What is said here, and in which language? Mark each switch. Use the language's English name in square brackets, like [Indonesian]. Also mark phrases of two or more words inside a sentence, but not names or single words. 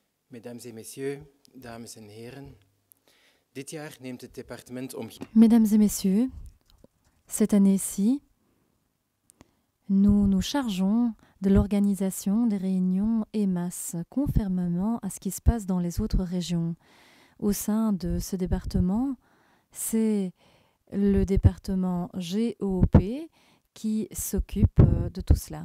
[French] Mesdames et messieurs, [Dutch] dames en heren, dit jaar neemt het departement [French] Mesdames et messieurs, cette année-ci, nous nous chargeons de l'organisation des réunions EMAS, conformément à ce qui se passe dans les autres régions. Au sein de ce département, c'est le département GOP qui s'occupe de tout cela.